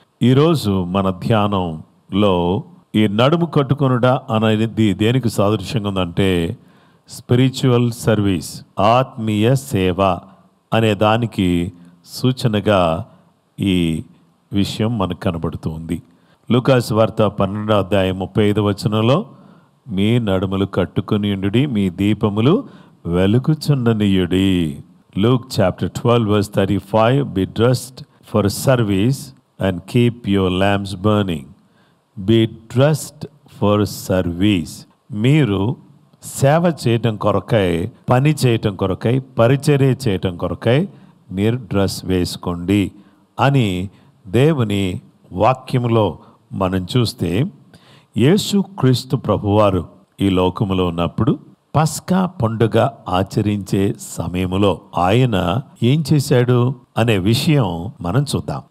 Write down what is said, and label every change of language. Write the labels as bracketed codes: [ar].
[te] ఈరోజు మన ధ్యానంలో ఈ నడుము కట్టుకొనుట అనేది దేనికి సాదృశ్యంగా ఉందంటే స్పిరిచువల్ సర్వీస్, ఆత్మీయ సేవ అనే దానికి సూచనగా ఈ విషయం మనకు కనబడుతుంది. లూకాసు వార్త 12వ అధ్యాయం 35వ వచనంలో మీ నడుములు కట్టుకొని ఉండుడి, మీ దీపములు వెలుగుచుండనీయుడి. [en] Luke chapter 12 verse 35. Be dressed for service and keep your lamps burning. Be dressed for service. [te] మీరు సేవ చేయటం కొరకై, పని చేయటం కొరకై, పరిచర్య చేయటం కొరకై మీరు డ్రెస్ వేసుకోండి అని దేవుని వాక్యములో మనం చూస్తే యేసుక్రీస్తు ప్రభువారు ఈ లోకములో ఉన్నప్పుడు పస్కా పండుగ ఆచరించే సమయములో ఆయన ఏం చేశాడు అనే విషయం మనం చూద్దాం.